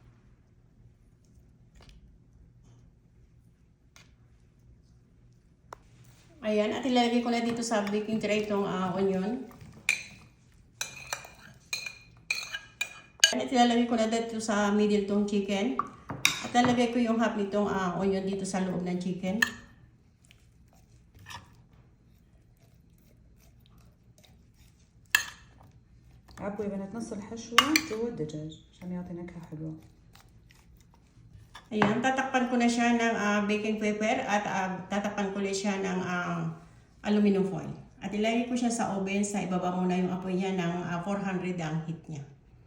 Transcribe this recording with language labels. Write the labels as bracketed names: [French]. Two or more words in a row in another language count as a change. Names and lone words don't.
[Filipino] Ayan, at ilalagay ko na dito sa [English] baking tray [Filipino] itong onion. At ilalagay ko na dito sa middle itong chicken. At lalagay ko yung half nitong onion dito sa loob ng chicken. [Arabic] عبوا يا بنات نص الحشوة جوا الدجاج عشان يعطي نكهة حلوة. [Filipino] Ayan, tatakpan ko na siya ng [English] baking paper [Filipino] at tatakpan ko na siya ng [English] aluminum foil. [Filipino] At ilagay ko siya sa oven, sa ibaba muna yung apoy niya ng 400 ang heat niya.